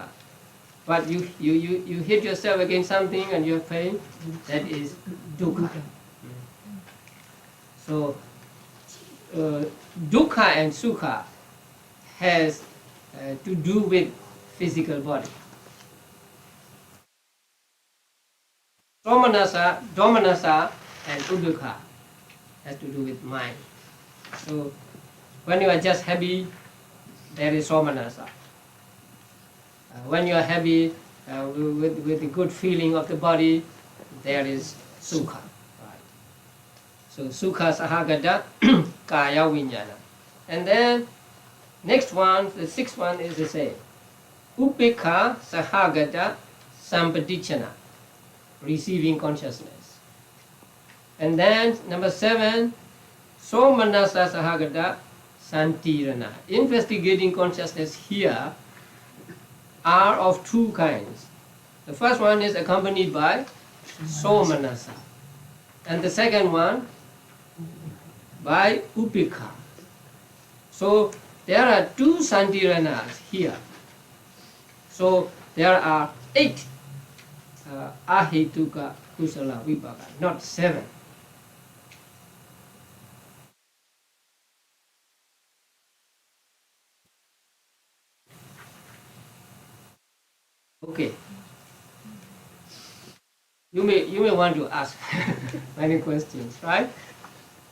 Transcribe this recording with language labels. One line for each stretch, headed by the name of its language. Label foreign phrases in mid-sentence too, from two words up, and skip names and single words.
English: But you hit yourself against something and you have pain. That is dukkha. So dukkha and sukha has to do with physical body. Somanasa, domanasa, and upekha has to do with mind. So when you are just happy, there is somanasa. When you are happy with the good feeling of the body, there is sukha. Right.
Pali: So sukha sahagata kaya viññāna.
English: And then next one, the 6th one is the same.
Pali: Upekha sahagata sampadiccana,
English: receiving consciousness. And then number 7,
Pali: somanasa sahagata santirana.
English: Investigating consciousness here are of 2 kinds. The first one is accompanied by somanasa, and the second one by upekha. So there are 2 santiranas here. So there are 8
Pali: ahetuka kusala vipaka,
English: not 7. Okay. You may want to ask many questions, right?